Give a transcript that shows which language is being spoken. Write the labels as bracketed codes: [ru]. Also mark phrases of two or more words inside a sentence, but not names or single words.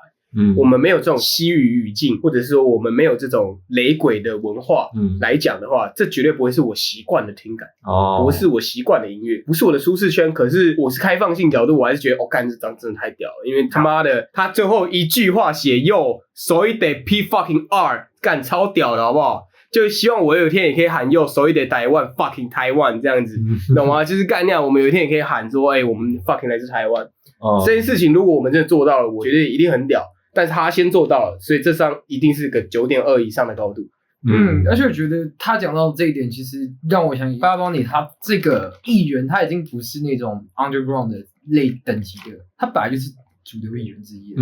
[zh] 我们没有这种西语语境，或者是说我们没有这种雷鬼的文化来讲的话，这绝对不会是我习惯的听感，不是我习惯的音乐，不是我的舒适圈。可是我是开放性角度，我还是觉得干这张真的太屌了，因为他妈的他最后一句话写 [es] Yo soy de P fucking R， [zh] 干超屌的好不好？就希望我有一天也可以喊 [es] Yo soy de Taiwan fucking Taiwan [zh] 这样子，懂吗？就是干那样，我们有一天也可以喊说，我们 fucking 来自台湾。这件事情如果我们真的做到了，我觉得一定很屌。但是他先做到了，所以这上一定是个 9.2 以上的高度。而且我觉得他讲到这一点，其实让我想起Bad Bunny他这个艺人，他已经不是那种 underground 的类等级的，他本来就是主流艺人之一。